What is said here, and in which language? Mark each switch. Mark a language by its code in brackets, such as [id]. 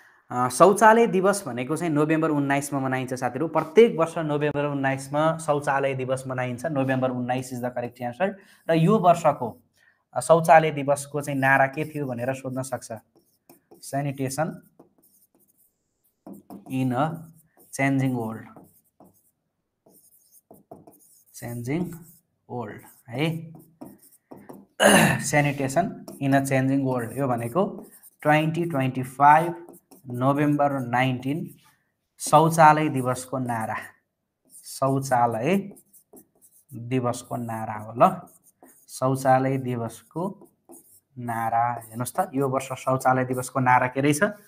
[ne] शौचालय दिवस भनेको चाहिँ नोभेम्बर 19 मा मनाइन्छ साथीहरू। प्रत्येक वर्ष नोभेम्बर 19 मा शौचालय दिवस मनाइन्छ। [en] November 19 is the correct answer. [ne] र यो वर्षको शौचालय दिवसको चाहिँ नारा के थियो भनेर सोध्न सक्छ। Sanitation [en] In a changing world, changing world है। Sanitation in a changing world [ne] यो भनेको 2025 नोभेम्बर 19 शौचालय दिवसको नारा, शौचालय दिवसको नारा हो ल। शौचालय दिवसको नारा हेर्नुहोस् त, यो वर्ष शौचालय दिवसको नारा के रहेछ?